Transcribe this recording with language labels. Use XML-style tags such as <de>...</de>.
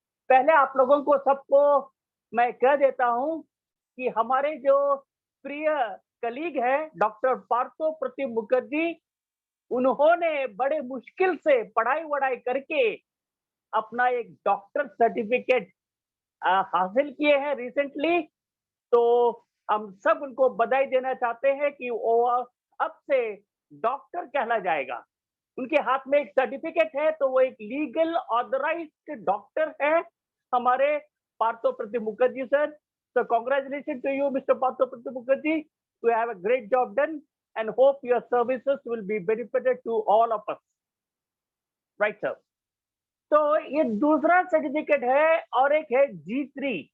<hi>पहले आप लोगों को सबको मैं कह देता हूं कि हमारे जो प्रिय कलीग है डॉक्टर पार्थो प्रदीप मुखर्जी, उन्होंने बड़े मुश्किल से पढ़ाई वढ़ाई करके अपना एक डॉक्टर सर्टिफिकेट हासिल किए हैं रिसेंटली। तो हम सब उनको बधाई देना चाहते हैं कि वो अब से डॉक्टर कहला जाएगा। उनके हाथ में एक सर्टिफिकेट है, तो वो एक लीगल ऑथराइज्ड डॉक्टर है हमारे</hi> <en>Partho Pratim Mukherjee sir. So congratulations to you, Mr. Partho Pratim Mukherjee. You have a great job done and hope your services will be benefited to all of us. Right, sir.</en> <hi>तो ये दूसरा certificate है और एक है G3.</hi>